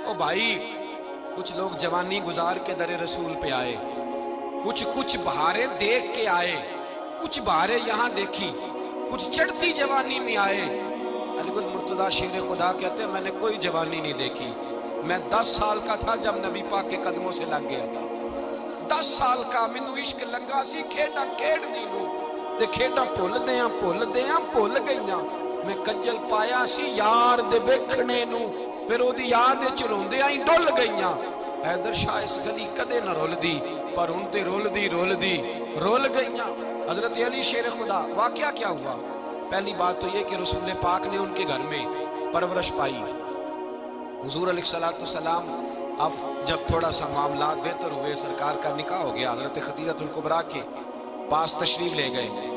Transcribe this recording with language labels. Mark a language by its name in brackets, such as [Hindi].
[Urdu] او بھائی کچھ لوگ جوانی گزار کے در رسول پہ آئے, کچھ بہاریں دیکھ کے آئے, کچھ بہاریں یہاں دیکھی, کچھ چڑھتی جوانی میں آئے. علی المرتضیٰ شیر خدا کہتے ہیں میں نے کوئی جوانی نہیں دیکھی. میں 10 سال کا تھا جب نبی پاک کے قدموں سے لگ گیا تھا. [Punjabi] 10 سال کا مینوں عشق لگا سی, کھیڈا کھیڈ دی نو تے کھیڈا بھول گئیاں. میں کجل پایا سی یار دے ویکھنے نو, پھر او دی یاد وچ روندیاں ہی ڈل گئیاں. حیدر شاہ اس گلی کدے نہ رول دی پر ہن تے رول گئیاں. [Urdu] حضرت علی شیر خدا, واقعہ کیا ہوا؟ پہلی بات تو یہ کہ رسول پاک نے ان کے گھر میں پرورش پائی. حضور علیہ السلام اب جب تھوڑا سا معاملات بہتر ہوئے, سرکار کا نکاح ہو گیا, حضرت خدیجہ الکبریٰ کے پاس تشریف لے گئے.